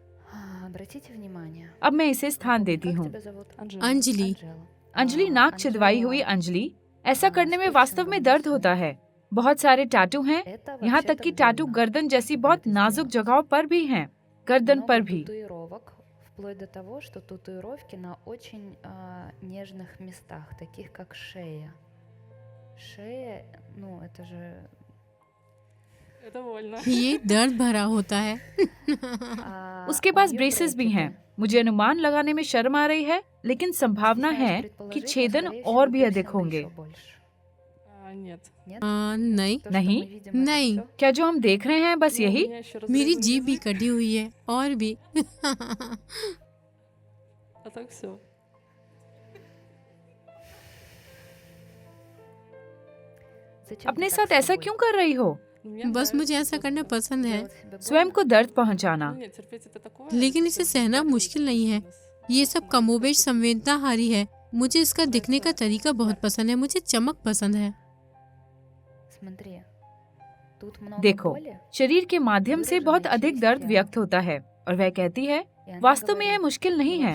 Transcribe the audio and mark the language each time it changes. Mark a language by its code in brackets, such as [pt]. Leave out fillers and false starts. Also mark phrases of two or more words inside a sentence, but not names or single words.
[hi] अब मैं इसे स्थान देती हूँ। अंजलि। अंजलि, नाक छिदवाई हुई अंजलि। ऐसा करने में वास्तव में दर्द होता है। बहुत सारे टैटू हैं, यहाँ तक कि टैटू गर्दन जैसी बहुत नाजुक जगहों पर भी हैं, गर्दन पर भी। [ru] Вплоть до того, что татуировки на очень нежных местах, таких как шея. Шея, ну это же... Это больно. [hi] ये दर्द भरा होता है। उसके पास ब्रेसेस भी हैं। मुझे अनुमान लगाने में शर्म आ रही है, लेकिन संभावना है कि छेदन और भी अधिक होंगे। [ru] Нет. [hi] नहीं नहीं। क्या जो हम देख रहे हैं बस यही? मेरी जीभ भी कटी हुई है और भी। [ru] А так все. [hi] अपने साथ ऐसा क्यों कर रही हो? बस मुझे ऐसा करना पसंद है। स्वयं को दर्द पहुंचाना। [ru] Терпеть это такое. [hi] लेकिन इसे सहना मुश्किल नहीं है। ये सब कमोबेश संवेदनाहारी है। मुझे इसका दिखने का तरीका बहुत पसंद है। मुझे चमक पसंद है। देखो, शरीर के माध्यम से बहुत अधिक दर्द व्यक्त होता है और वह कहती है, वास्तव में यह मुश्किल नहीं है।